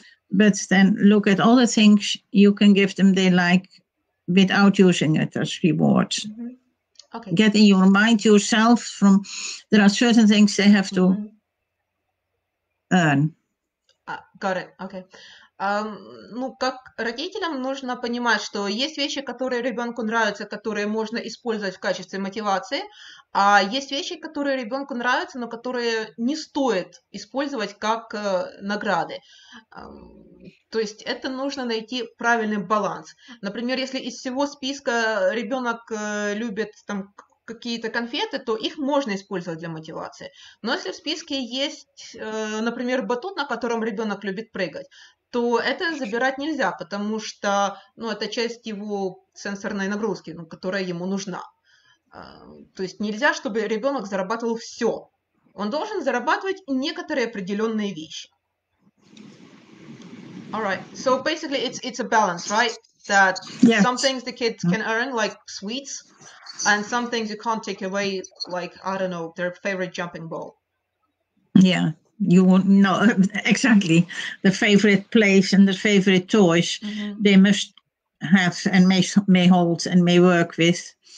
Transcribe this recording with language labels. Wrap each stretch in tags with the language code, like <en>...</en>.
<en>But then look at all the things you can give them they like without using it as rewards. Okay. Get in your mind yourself from, there are certain things they have to earn. Got it. Okay.</en> <ru>Как родителям нужно понимать, что есть вещи, которые ребенку нравятся, которые можно использовать в качестве мотивации, а есть вещи, которые ребенку нравятся, но которые не стоит использовать как награды. То есть это нужно найти правильный баланс. Например, если из всего списка ребенок любит там какие-то конфеты, то их можно использовать для мотивации. Но если в списке есть, например, батут, на котором ребенок любит прыгать, то это забирать нельзя, потому что это часть его сенсорной нагрузки, которая ему нужна. То есть нельзя, чтобы ребенок зарабатывал все. Он должен зарабатывать некоторые определенные вещи.</ru> <en>All right. So basically it's a balance, right? That some things the kids can earn, like sweets, and some things you can't take away, like, I don't know, their favorite jumping ball. Yeah. You won't know exactly the favorite place and the favorite toys they must have and may hold and may work with.</en>